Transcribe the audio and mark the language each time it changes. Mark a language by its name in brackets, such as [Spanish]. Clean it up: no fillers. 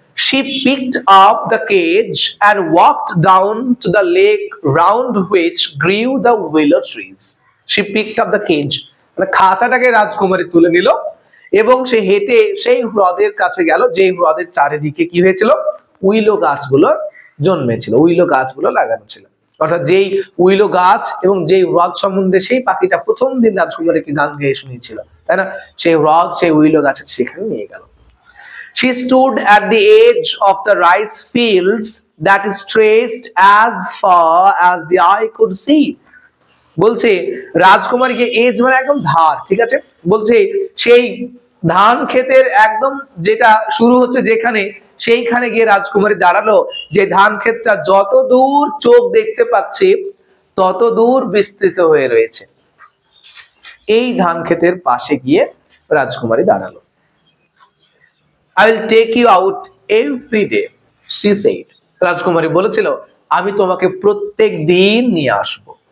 [English] She picked up the cage and walked down to the lake round which grew the willow trees. She picked up the cage, [Bangla] মানে খাঁচাটাকে রাজকুমারী তুলে নিল এবং সে হেঁটে সেই হ্রদের কাছে গেল, যে হ্রদের চারিদিকে কি হয়েছিল, উইলো গাছগুলো জন্মেছিল, উইলো গাছগুলো লাগানো ছিল। অর্থাৎ যেই উইলো গাছ এবং যেই হ্রদ সম্বন্ধে সেই পাখিটা প্রথম দিন রাজকুমারীকে গান গেয়ে শুনিয়েছিল, তাই না, সেই হ্রদ সেই উইলো গাছের সেখানে নিয়ে গেল। [English] She stood at the edge of the rice fields that stretched as far as the eye could see. [Bangla] বলছে রাজকুমারীকে, এজ মানে একদম ধার, ঠিক আছে, বলছে সেই ধান ক্ষেতের একদম যেটা শুরু হচ্ছে যেখানে, সেইখানে গিয়ে রাজকুমারী দাঁড়ালো, যে ধান ক্ষেতটা যত দূর চোখ দেখতে পাচ্ছে তত দূর বিস্তৃত হয়ে রয়েছে, এই ধান ক্ষেতের পাশে গিয়ে রাজকুমারী দাঁড়ালো। [English] I will take you out every day, she said. [Bangla] রাজকুমারী বলেছিল আমি তোমাকে প্রত্যেক দিন নিয়ে আসবো।